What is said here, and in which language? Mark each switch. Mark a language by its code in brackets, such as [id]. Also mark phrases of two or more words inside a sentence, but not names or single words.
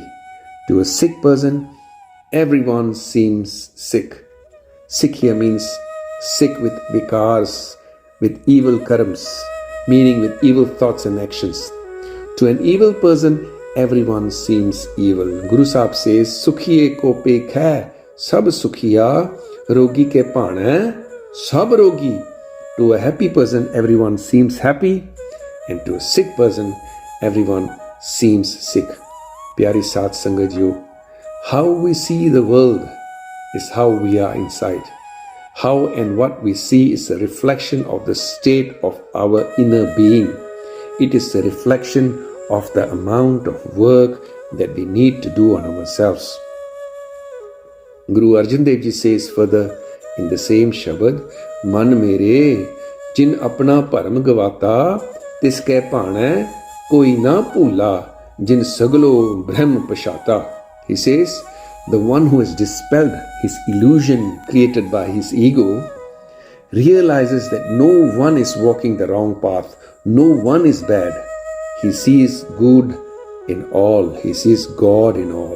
[en] To a sick person, everyone seems sick. Sick here means sick with vikars, with evil karmas, meaning with evil thoughts and actions. To an evil person, everyone seems evil. Guru Sahib says, [pa] ਸੁਖੀਏ ਕਉ ਪੇਖੈ ਸਭ ਸੁਖੀਆ ਰੋਗੀ ਕੈ ਭਾਣੈ ਸਭ ਰੋਗੀ. [en] To a happy person, everyone seems happy, and to a sick person, everyone seems sick. [pa] ਪਿਆਰੀ ਸਤਿ ਸੰਗਤ ਜੀ, [en] how we see the world is how we are inside. How and what we see is a reflection of the state of our inner being. It is a reflection of the amount of work that we need to do on ourselves. Guru Arjan Dev Ji says further in the same Shabad, [pa] ਮਨ ਮੇਰੇ, ਜਿਨ ਅਪਨਾ ਭਰਮੁ ਗਵਾਤਾ ਤਿਸ ਕੈ ਭਾਣੈ ਕੋਇ ਨ ਭੂਲਾ ਜਿਨਿ ਸਗਲੋ ਬ੍ਰਹਮੁ ਪਛਾਤਾ. [en] He says, the one who has dispelled his illusion created by his ego realizes that no one is walking the wrong path, no one is bad. He sees good in all, he sees God in all.